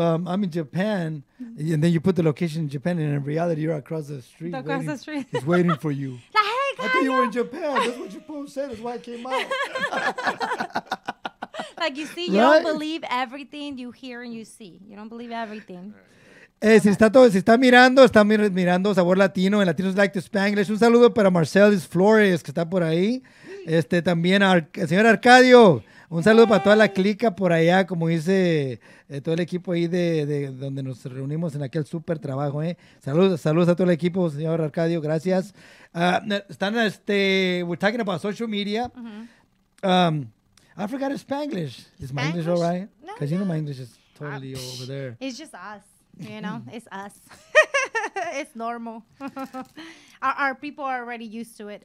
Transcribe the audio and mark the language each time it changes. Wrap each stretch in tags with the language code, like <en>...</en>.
<en>I'm in Japan, and then you put the location in Japan, and in reality, you're across the street. Across the street. He's waiting for you. Like, hey, I thought you were in Japan. That's what your post said. That's why I came out. Like, you see, you Right? don't believe everything you hear and you see. You don't believe everything.</en> <es>Si está mirando Sabor Latino en Latinos Like to Spanglish. Un saludo para Marcelis Flores, que está por ahí. También al señor Arcadio. Un saludo para toda la clica por allá, como dice todo el equipo ahí de donde nos reunimos en aquel súper trabajo. Saludos a todo el equipo, señor Arcadio, gracias.</es> <en>We're talking about social media. I forgot Spanglish. Is my English all right? Because you know my English is totally over there. It's just us, it's us. It's normal. Our people are already used to it.</en>